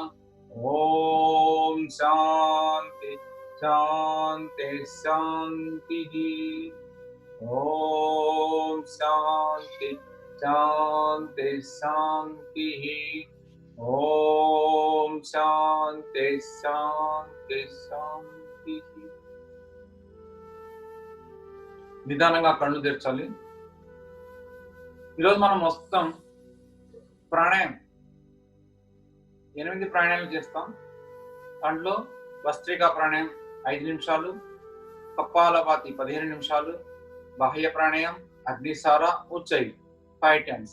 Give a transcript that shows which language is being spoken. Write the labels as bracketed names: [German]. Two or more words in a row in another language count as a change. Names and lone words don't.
[Sanskrit] ओम शांति शांति शांति. ओम शांति शांति शांति. ओम शांति शांति शांति. [Telugu] నిదానంగా కళ్ళు తెరచాలి. ఈరోజు మనం మొత్తం ప్రాణాయామం 8 ప్రాణాయామాలు చేస్తాం. దాంట్లో భస్త్రికా ప్రాణాయామం 5 నిమిషాలు, కపాలభాతి 15 నిమిషాలు, బాహ్య ప్రాణాయామం అగ్నిసార ఉజ్జయి 5 times.